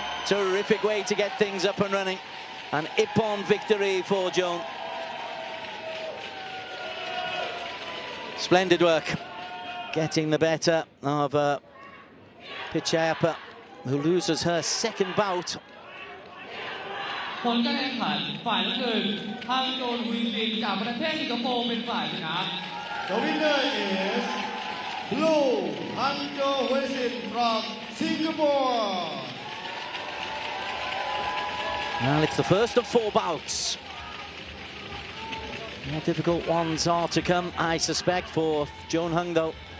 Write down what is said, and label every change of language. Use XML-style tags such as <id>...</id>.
<en>Terrific way to get things up and running. An ippon victory for Joan. Splendid work. Getting the better of Pichayapa, who loses her second bout.</en> <th>ผลการแข่งขันฝ่ายน้ำเงินทางโจนฮุยซินจากประเทศสิงคโปร์เป็นฝ่ายชนะ</th> <en>The winner is Blue Hangzhou Huisin from Singapore. Well, it's the first of 4 bouts. More difficult ones are to come, I suspect, for Joan Hung, though.</en>